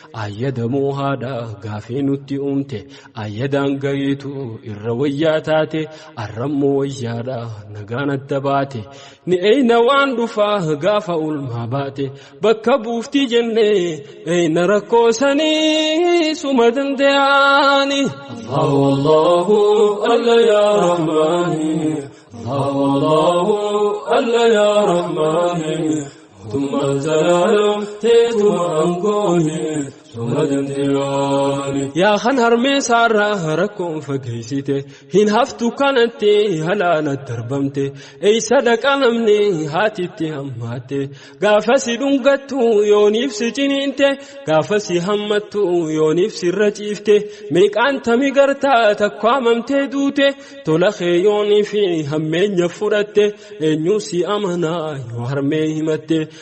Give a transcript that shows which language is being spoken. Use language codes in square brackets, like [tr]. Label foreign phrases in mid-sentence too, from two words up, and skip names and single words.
[om] Ayyadamoo haadha gaafii nutti uumte. Ayyadaan gariitu irra wayyaa taate. Arrammoo wayyaadha nagaan adda baate. Ni eeyna waan dhufaa gaafa ulmaa baate. Bakka buuftii jennee eeyna rakkoo sanii suma dandayaani. [ar] الله، الله، الله يا رحمن. الله، الله، الله يا رحمن. [om] Mootummaan zalaalam teetuma aangooni. Suma dandayaani. Yaa kan harmee saarraa rakkoon fageessite, hin haftu kanatti halaala darbamte, eeysa dhaqa namni haatitti hammaatte, gaafa si dhungattu yooniif si ciniinte, gaafa si hammattu yooniif sirra ciifte, meeqaan tami gartaa takko hamamtee duute, tola kee yoonii fi hammeenya fudhatte, eenyuu si amanaa yoo harmee himatte,